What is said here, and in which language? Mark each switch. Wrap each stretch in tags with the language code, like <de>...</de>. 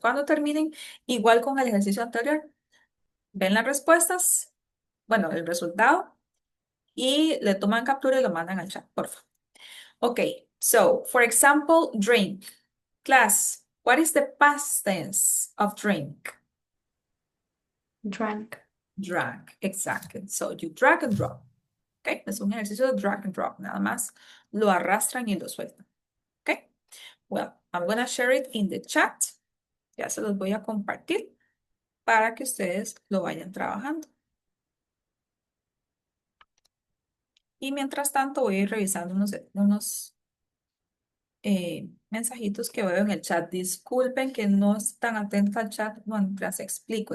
<es>Cuando terminen, igual con el ejercicio anterior, ven las respuestas, bueno, el resultado, y le toman captura y lo mandan al chat, por favor.</es> <en>Okay, so for example, drink. Class, what is the past tense of drink? Drank. Drank, exactly. So you drag and drop. Okay,</en> <es>es un ejercicio de drag and drop, nada más lo arrastran y lo sueltan.</es> <en>Okay, well, I'm gonna share it in the chat.</en> <es>Ya se los voy a compartir para que ustedes lo vayan trabajando. Y mientras tanto voy a ir revisando unos mensajitos que veo en el chat. Disculpen que no están atentos al chat mientras explico.</es>